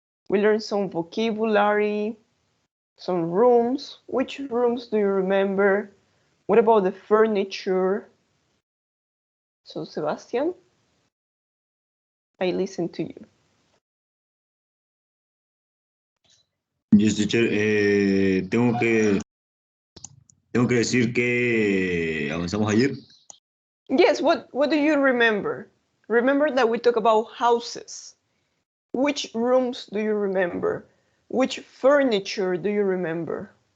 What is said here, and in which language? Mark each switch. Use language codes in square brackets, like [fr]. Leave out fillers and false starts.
[en] We learned some vocabulary, some rooms. Which rooms do you remember? What about the furniture? So, Sebastian, I listen to you. Yes, teacher. [es] Tengo que decir que avanzamos ayer. [en] Yes, what do you remember? Remember that we talk about houses. Which rooms do you remember? Which furniture do you remember?